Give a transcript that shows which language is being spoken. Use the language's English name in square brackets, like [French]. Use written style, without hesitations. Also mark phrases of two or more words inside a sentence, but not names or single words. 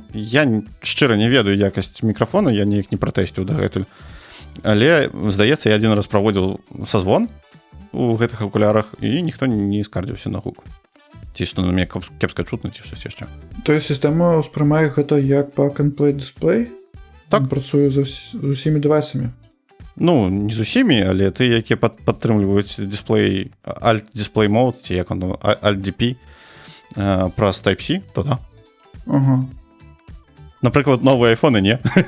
[Belarusian] Я шчыра не ведаю якасць мікрафона, я неяк не пратэсціў дагэтуль. Але, здаецца, я адзін раз праводзіў сазвон у гэтых акулярах, і ніхто не скардзіўся на гук. Ці што на мяне кепска чутна, ці штось яшчэ. [Russian] То есть [Belarusian] сістэма ўспрымае гэта як plug-and-play дысплей? Так. Працуе з усімі девайсамі? Ну, не з усімі, але ты, якія падтрымліваюць дысплей, [English] Alt-Display Mode, [Belarusian] ці як он, Alt-DP, праз Type-C, то да. Ага. Напрыклад, новыя айфоны не.